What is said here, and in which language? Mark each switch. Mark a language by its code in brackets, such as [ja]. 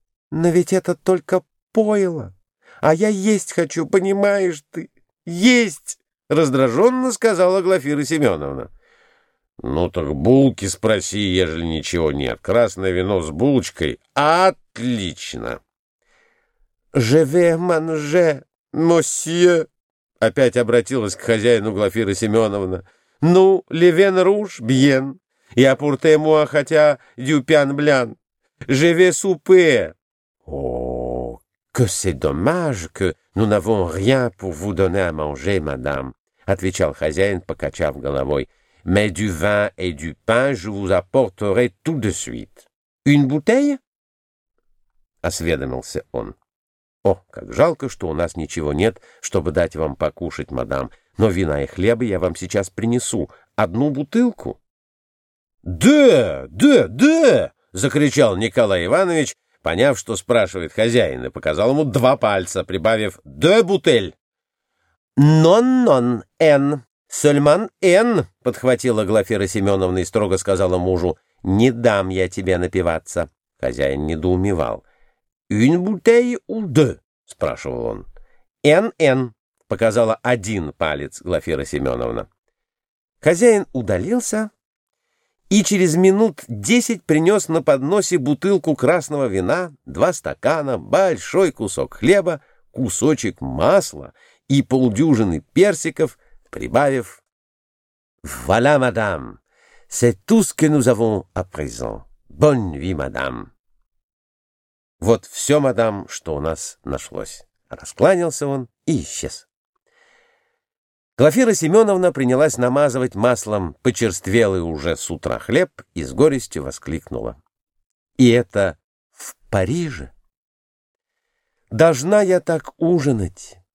[ru] Но ведь это только пойло. А я есть хочу, понимаешь ты? Есть! Раздраженно сказала Глафира Семеновна. Ну так булки спроси, ежели ничего нет. Красное вино с булочкой. Отлично! [fr] Je vais manger, monsieur! [ru] Опять обратилась к хозяину Глафира Семеновна. [fr] Ну, le vin rouge, bien. Et apportez moi, хотя дюпян блян. Je vais souper. О, que c'est dommage, que nous n'avons rien pour vous donner à manger, madame. [ru] Отвечал хозяин, покачав головой. [fr] «Mais du vin et du pain je vous apporterai tout de suite». «Une bouteille?» [ru] — осведомился он. «О, как жалко, что у нас ничего нет, чтобы дать вам покушать, мадам. Но вина и хлеба я вам сейчас принесу. Одну бутылку?» «Да!» — закричал Николай Иванович, поняв, что спрашивает хозяин, и показал ему два пальца, прибавив «Две бутель!» [fr] «Нон-нон, Энн, Сульман Энн», — [ru] подхватила Глафира Семеновна и строго сказала мужу, — «не дам я тебе напиваться». Хозяин недоумевал. [fr] «Une bouteille ou deux?» [ru] — спрашивал он. [fr] «Энн-энн», — [ru] показала один палец Глафира Семеновна. Хозяин удалился и через минут 10 принес на подносе бутылку красного вина, два стакана, большой кусок хлеба, кусочек масла и полдюжины персиков, прибавив [fr] «Voilà, madame, c'est tout ce que nous avons à présent. Bonne nuit, madame». [ru] «Вот все, мадам, что у нас нашлось». Раскланялся он и исчез. Глафира Семеновна принялась намазывать маслом почерствелый уже с утра хлеб и с горестью воскликнула. «И это в Париже? Должна я так ужинать?